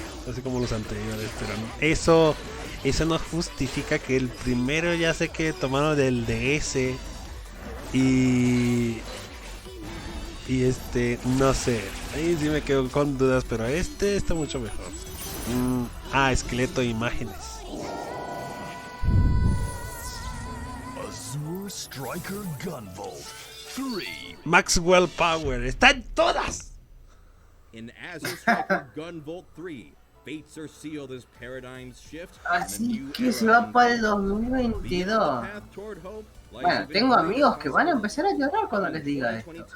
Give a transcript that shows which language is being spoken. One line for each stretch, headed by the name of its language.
Spanish: Así como los anteriores, pero eso no justifica que el primero ya se quede tomado del DS y no sé, ahí sí me quedo con dudas, pero este está mucho mejor. Esqueleto de imágenes. Azure Striker Gunvault 3. Maxwell Power, están todas.
English: In Azure Striker Gunvault 3, fates are sealed as paradigms shift.
Spanish: Así que se va para el 2022. Bueno, tengo amigos que van a empezar a llorar cuando les diga esto.